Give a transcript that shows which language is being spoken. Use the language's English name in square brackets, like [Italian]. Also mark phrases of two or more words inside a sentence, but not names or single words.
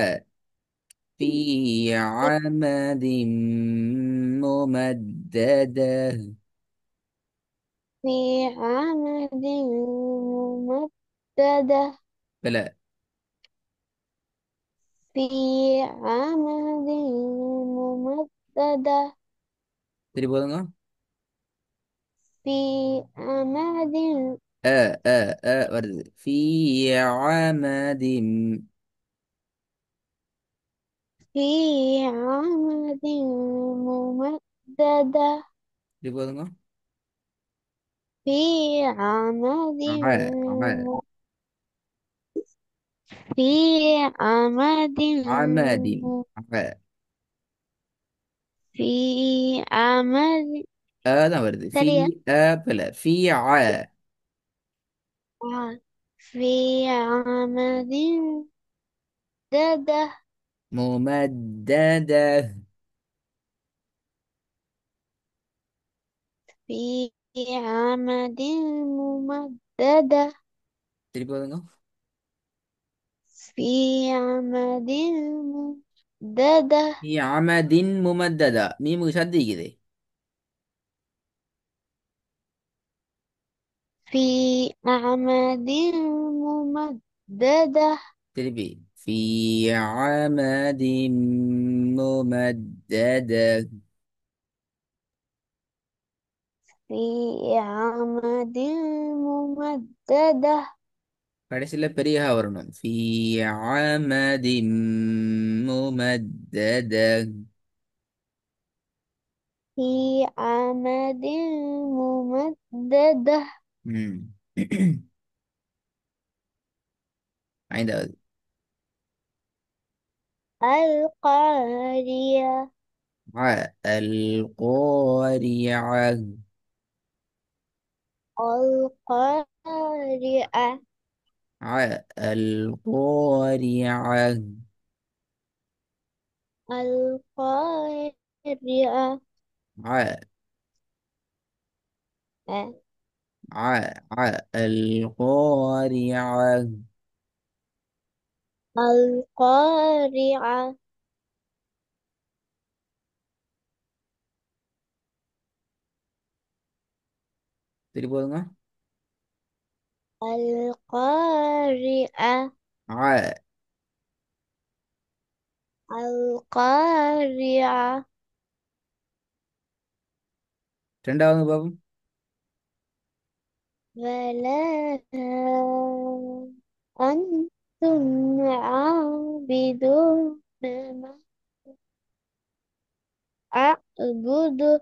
[Arabic] ع في عمد ممددة. في عمد ممددة. بلا. في عمد ممددة. [Tamil] சரி போதுங்க. [Arabic] في عمد வருது. في عمد. في عمد ممددة. [Tamil] சரி போதுங்க. [Arabic] في عمد ع ع في عمد عمد. في عمد. [Tamil] தான் வருது. [Arabic] في [Tamil] சரியா. [Arabic] بلا. في في عمد ممددة. ممددة. في عمد ممددة. [Tamil] சரி போதுங்க. [Arabic] في عمد ممددة. في عمد ممددة. [Tamil] மீமுக்கு சத்தி இருக்குது. [Arabic] في عمد ممددة. திருப்பி. في عمد ممددة. في عمد ممددة. [Tamil] கடைசியில பெரிய ஹா வரணும். [Arabic] في عمد ممددة. في عمد ممددة. [Tamil] ம். ஐந்தாவது. [Arabic] القارية. القارعة. القارئة. القارعة. القارئة. ع آه. القارعة. القارعة. [Tamil] சரி போதுங்க. [Arabic] القارئة. ع القارعة. [Tamil] ரெண்டாவது பாபம். [Arabic] ولا أنتم عابدون ما أعبد.